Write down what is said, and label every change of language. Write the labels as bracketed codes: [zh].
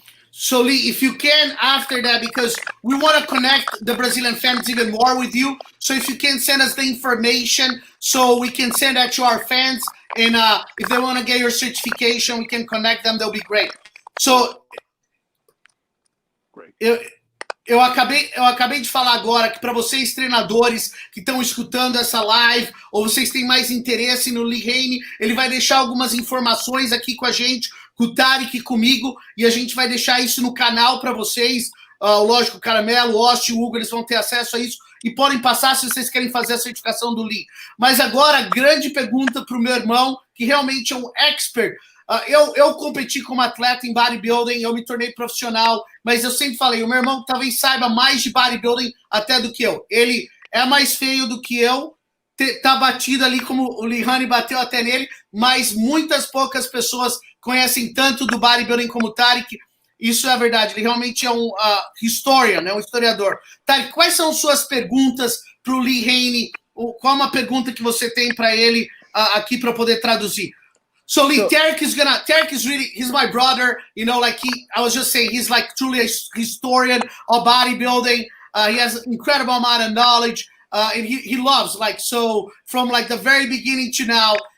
[en] So Lee, if you can, after that, because we want to connect the Brazilian fans even more with you. So if you can send us the information so we can send that to our fans. And if they want to get your certification, we can connect them. That'll be great. So great. [pt] Eu acabei de falar agora que para vocês, treinadores que estão escutando essa live, ou vocês têm mais interesse no Haney, ele vai deixar algumas informações aqui com a gente, com o Tarek e comigo, e a gente vai deixar isso no canal para vocês. Lógico, o Caramelo, o Osti, o Hugo, eles vão ter acesso a isso, e podem passar se vocês querem fazer a certificação do Lee. Mas agora, grande pergunta para o meu irmão, que realmente é um expert. Eu competi como atleta em bodybuilding, eu me tornei profissional, mas eu sempre falei, o meu irmão talvez saiba mais de bodybuilding até do que eu. Ele é mais feio do que eu, tá batido ali como o Haney bateu até nele, mas muitas poucas pessoas conhecem tanto do bodybuilding como o Tarek. Isso é verdade, ele realmente é um historian, né, um historiador. Tarek, quais são suas perguntas para o Haney? Qual uma pergunta que você tem para ele aqui para poder traduzir? [en] So Lee, Tarek is really, he's my brother, I was just saying, he's like truly a historian of bodybuilding. He has an incredible amount of knowledge, and he loves, from the very beginning to now.